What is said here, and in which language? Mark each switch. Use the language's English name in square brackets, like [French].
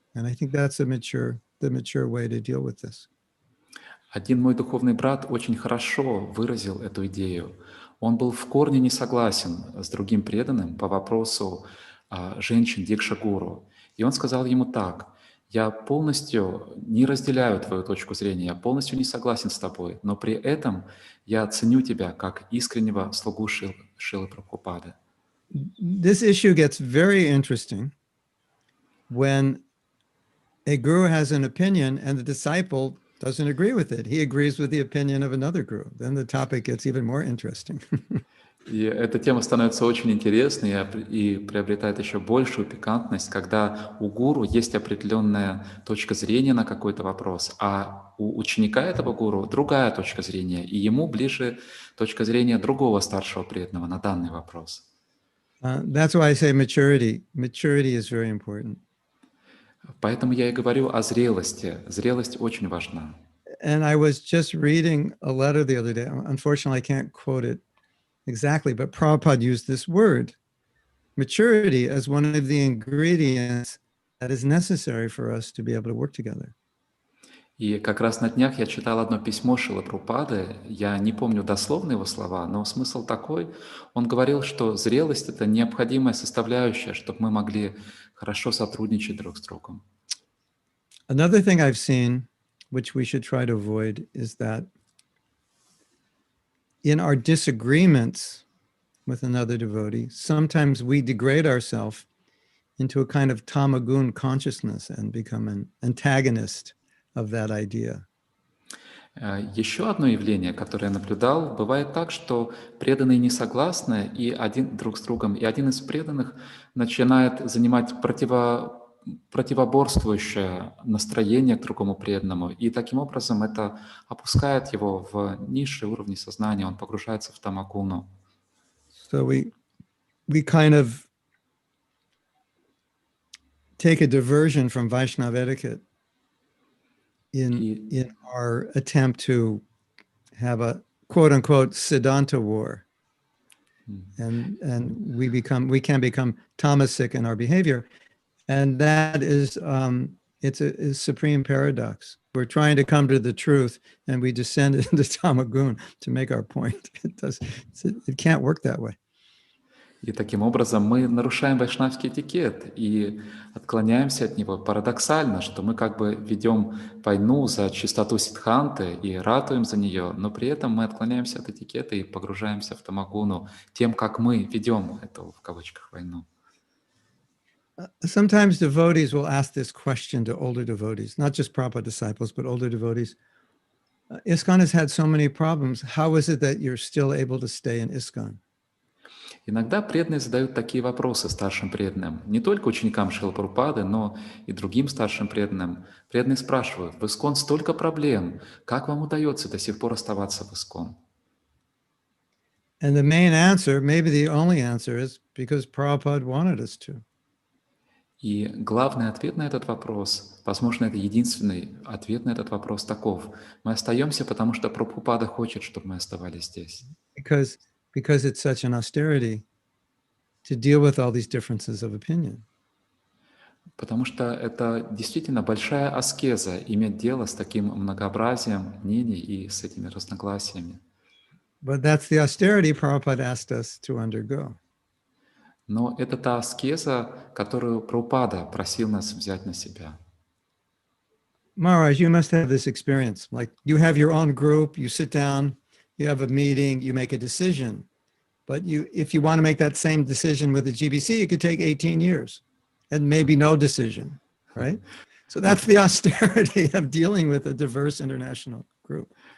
[English] And I think that's the mature way to deal with this. [Russian] Один мой духовный брат очень хорошо выразил эту идею. Он был в корне не согласен с другим преданным по вопросу женщин Дикша Гуру. И он сказал ему так: Я полностью не разделяю твою точку зрения, я полностью не согласен с тобой, но при этом я ценю тебя как искреннего слугу Шрилы Прабхупады. [English] This issue gets very interesting when a guru has an opinion and the disciple doesn't agree with it. He agrees with the opinion of another guru. Then the topic gets even more interesting. [Russian] И эта тема становится очень интересной и приобретает еще большую пикантность, когда у гуру есть определенная точка зрения на какой-то вопрос, а у ученика этого гуру другая точка зрения, и ему ближе точка зрения другого старшего преданного на данный вопрос. [English] That's why I say maturity. Maturity is very important. [Russian] Поэтому я и говорю о зрелости. Зрелость очень важна. [English] And I was just reading a letter the other day. Unfortunately, I can't quote it exactly, but Prabhupada used this word, maturity, as one of the ingredients that is necessary for us to be able to work together. [Russian] И как раз на днях я читал одно письмо Шрилы Прабхупады, я не помню дословно его слова, но смысл такой, он говорил, что зрелость — это необходимая составляющая, чтобы мы могли хорошо сотрудничать друг с другом. [English] Another thing I've seen, which we should try to avoid, is that in our disagreements with another devotee, sometimes we degrade ourselves into a kind of tamagun consciousness and become an antagonist of that idea. [Russian] Еще одно явление, которое я наблюдал, бывает так, что преданные не согласны и один друг с другом, и один из преданных начинает занимать противоборствующее настроение к другому преданному, и таким образом это опускает его в низшие уровни сознания, он погружается в тамагуну. [English] So we kind of take a diversion from Vaishnava etiquette in our attempt to have a quote unquote siddhanta war. And we can become tamasic in our behavior. And that is it's a supreme paradox. We're trying to come to the truth and we descend into tamagun to make our point. It can't work that way. [Russian] И таким образом мы нарушаем вайшнавский этикет и отклоняемся от него. Парадоксально, что мы как бы ведем войну за чистоту сиддханты и ратуем за нее, но при этом мы отклоняемся от этикета и погружаемся в тамагуну тем, как мы ведем эту, в кавычках, войну. [English] Sometimes devotees will ask this question to older devotees, not just Prabhupada disciples, but older devotees. ISKCON has had so many problems. How is it that you're still able to stay in ISKCON? [Russian] Иногда преданные задают такие вопросы старшим преданным, не только ученикам Шрилы Прабхупады, но и другим старшим преданным. Преданные спрашивают: в ИСККОН столько проблем, как вам удается до сих пор оставаться в ИСККОН? [English] And the main answer, maybe the only answer, is because Prabhupada wanted us to. [Russian] И главный ответ на этот вопрос, возможно, это единственный ответ на этот вопрос таков: мы остаемся, потому что Прабхупада хочет, чтобы мы оставались здесь. [English] Because it's such an austerity to deal with all these differences of opinion. [Russian] Потому что это действительно большая аскеза иметь дело с таким многообразием мнений и с этими разногласиями. [English] But that's the austerity Prabhupada asked us to undergo. [Russian] Но это та аскеза, которую Прабхупада просил нас взять на себя. [English] Maharaj, you must have this experience. Like you have your own group, you sit down, you have a meeting, you make a decision. But if you want to make that same decision with the GBC, it could take 18 years and maybe no decision, right? So that's the austerity of dealing with a diverse international group.